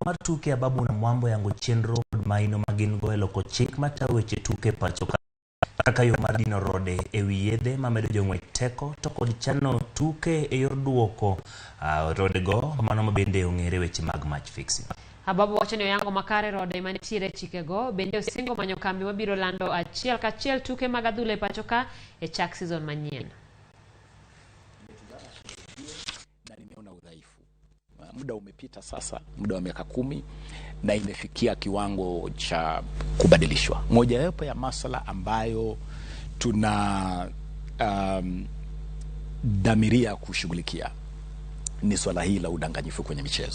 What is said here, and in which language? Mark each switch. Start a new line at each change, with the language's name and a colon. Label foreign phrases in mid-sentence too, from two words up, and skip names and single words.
Luo (Kenya and Tanzania): mar tuke Ababu na Mwambo yango chenro maino magin go eloko chik mataweche tuke pacho kaka yo mar dino rode ewi yedhe mamedo jong'we teko to kod chano tuke e yor duoko rode go mano mabende ong'ere weche mag
English: match fixing.
Luo (Kenya and Tanzania): Ababu wacho ni oyango makare rode manitiere chikego bende osingo manyo kambi mabiro lando achiel kachiel tuke mag adhula e pacho ka e chak season manyien.
Swahili: Na nimeona udhaifu. Muda umepita sasa, muda wa miaka 10 na imefikia kiwango cha kubadilishwa. Moja wapo ya masuala ambayo tuna dhamiria kushughulikia ni swala hili la udanganyifu kwenye michezo.